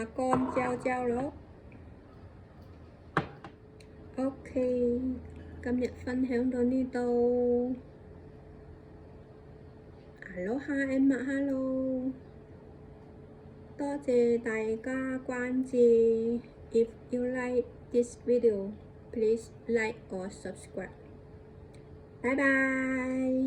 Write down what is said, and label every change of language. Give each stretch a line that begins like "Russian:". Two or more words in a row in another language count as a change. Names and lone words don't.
Cantonese: 乾焦焦咯。
English: OK，
Cantonese: 今日分享到呢度。
English: Aloha and mahalo，
Cantonese: 多謝大家關注。
English: If you like this video, please like or subscribe. Bye bye.